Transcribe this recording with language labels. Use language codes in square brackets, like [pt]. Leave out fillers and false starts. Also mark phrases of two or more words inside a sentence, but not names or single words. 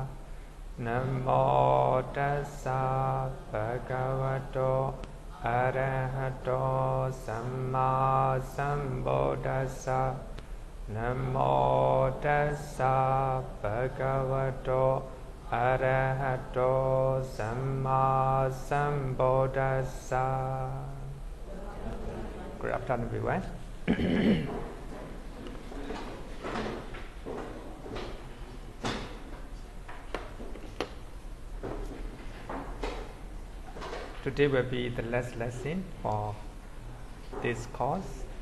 [pi] Namo tassa bhagavato arahato samma sambuddhassa. Namo tassa bhagavato arahato samma sambuddhassa. [en] Good afternoon, everyone. Today will be the last lesson for this course.